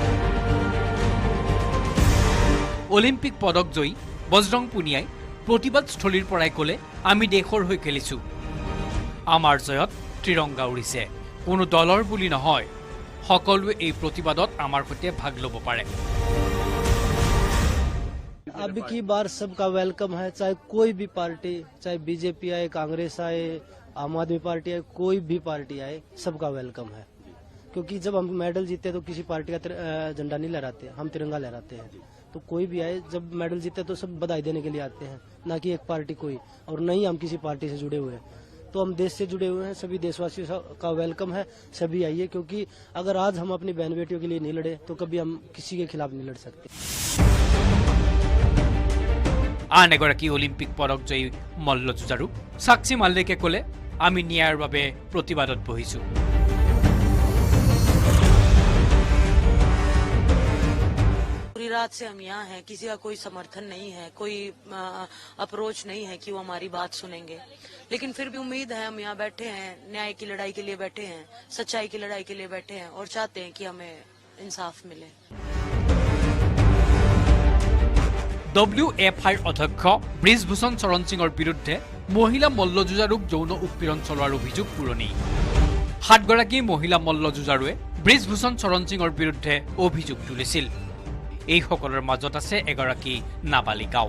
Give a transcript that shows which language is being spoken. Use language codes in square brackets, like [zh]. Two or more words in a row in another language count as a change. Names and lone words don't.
[as] অলিম্পিক পদক জয়ী বজৰং পুনিয়াই প্ৰতিবাদস্থলীৰ পৰাই ক'লে, আমি দেশৰ হৈ খেলিছো, আমাৰ জয়ত ত্ৰিৰংগা উৰিছে। কোনো দলৰ বুলি নহয়, সকলোৱে এই প্ৰতিবাদত আমাৰ সৈতে ভাগ ল'ব পাৰে। [hi] अब की बार सबका वेलकम है, चाहे कोई भी पार्टी, चाहे बीजेपी आए, कांग्रेस आए, आम आदमी पार्टी आए, कोई भी पार्टी आए, सबका वेलकम है। क्योंकि जब हम मेडल जीते तो किसी पार्टी का झंडा नहीं लहराते, हम तिरंगा लहराते हैं। तो कोई भी आए, जब मेडल जीते तो सब बधाई देने के लिए आते हैं, ना कि एक पार्टी कोई, और नहीं हम किसी पार्टी से जुड़े हुए हैं। तो हम देश से जुड़े हुए हैं, सभी देशवासियों का वेलकम है, सभी आइए। क्योंकि अगर आज हम अपनी बहन बेटियों के लिए नहीं लड़े तो कभी हम किसी के खिलाफ नहीं लड़ सकते। [as] আন এগৰাকী অলিম্পিক পদক জয়ী মল্লযুঁজাৰু সাক্ষী মাল্লিকে ক'লে, আমি ন্যায়ৰ বাবে প্ৰতিবাদত বহিছোঁ। [hi] पूरी रात से हम यहाँ हैं, किसी का कोई समर्थन नहीं है, कोई अप्रोच नहीं है कि वो हमारी बात सुनेंगे, लेकिन फिर भी उम्मीद है। हम यहाँ बैठे हैं, न्याय की लड़ाई के लिए बैठे हैं, सच्चाई की लड़ाई के लिए बैठे हैं और चाहते हैं कि हमें इंसाफ मिले। [as] WFIৰ অধ্যক্ষ ব্ৰিজভূষণ চৰণ সিঙৰ বিৰুদ্ধে মহিলা মল্লযুঁজাৰুক যৌন উৎপীড়ন চলোৱাৰ অভিযোগ পুৰণি। 7 গৰাকী মহিলা মল্লযুঁজাৰুৱে ব্ৰিজভূষণ চৰণ সিঙৰ বিৰুদ্ধে অভিযোগ তুলিছিল। এইসকলৰ মাজত আছে এগৰাকী নাবালিকাও।